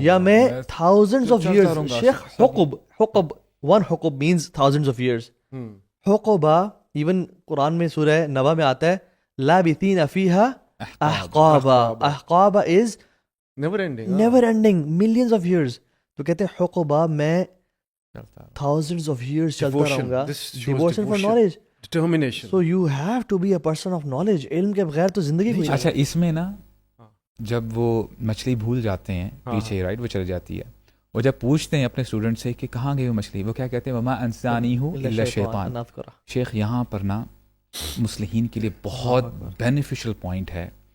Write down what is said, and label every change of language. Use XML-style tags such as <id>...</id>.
<ur>یا میں</ur> <en>thousands of years. شیخ حقب one حقب means thousands of years.</en> <ur>حقبا even قرآن میں سورہ نبا میں آتا ہے</ur> <ar>لابثین فیہا احقابا,</ar> <ur>احقابا</ur> <en>is never ending, millions of years.</en> <ur>تو کہتے ہیں حقبا میں</ur> <en>thousands of years</en> <ur>چلتا رہوں گا.</ur> <en>Devotion for knowledge, determination. So you have to be a person of knowledge.</en> <ur>علم کے بغیر تو زندگی کوئی. اچھا اس میں نا جب وہ مچھلی بھول جاتے ہیں پیچھے, رائٹ, وہ چل جاتی ہے, اور جب پوچھتے ہیں اپنے اسٹوڈنٹ سے کہ کہاں گئی وہ مچھلی, وہ کیا کہتے ہیں,</ur> <ar>وما انسانی ہوں الا شیطان.</ar> <ur>شیخ یہاں پر نا مصلحین کے لیے بہت بینیفیشل پوائنٹ ہے.</ur>